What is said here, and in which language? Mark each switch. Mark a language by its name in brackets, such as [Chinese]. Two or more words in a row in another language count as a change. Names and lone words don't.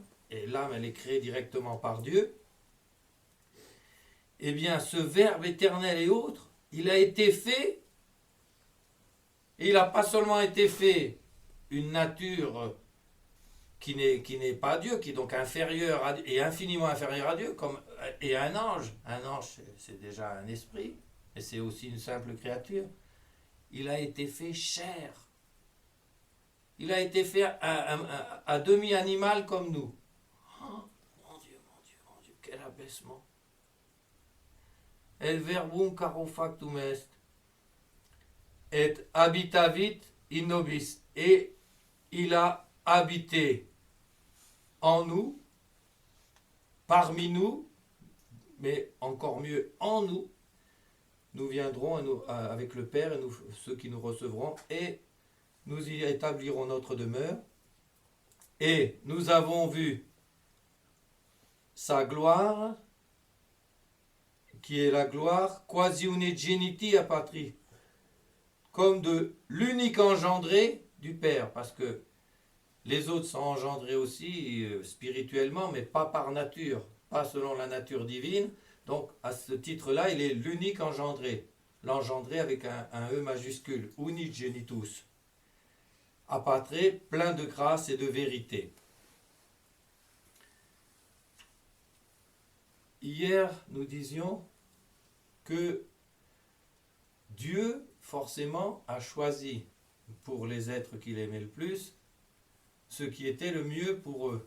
[French] Et l'âme, elle est créée directement par Dieu. Eh bien, ce Verbe éternel et autre, il a été fait, et il n'a pas seulement été fait une nature qui n'est pas Dieu, qui est donc inférieure et infiniment inférieure à Dieu, et un ange. Un ange, c'est déjà un esprit, mais c'est aussi une simple créature. Il a été fait chair. Il a été fait à demi-animal comme nous. Oh, mon Dieu, mon Dieu, mon Dieu, quel abaissement. [Latin] El verbum caro factum est, et habitavit in nobis. [French] Et il a habité en nous, parmi nous, mais encore mieux en nous. Nous viendrons avec le Père et ceux qui nous recevront, et nous y établirons notre demeure. Et nous avons vu sa gloire, qui est la gloire [Latin] quasi unigeniti a patri, [French] comme de l'unique engendré du Père, parce que les autres sont engendrés aussi spirituellement, mais pas par nature, pas selon la nature divine. Donc à ce titre-là, il est l'unique engendré, l'engendré avec un E majuscule, [Latin] unigenitus, a patri, [French] plein de grâce et de vérité. Hier, nous disions que Dieu, forcément, a choisi pour les êtres qu'il aimait le plus, ce qui était le mieux pour eux.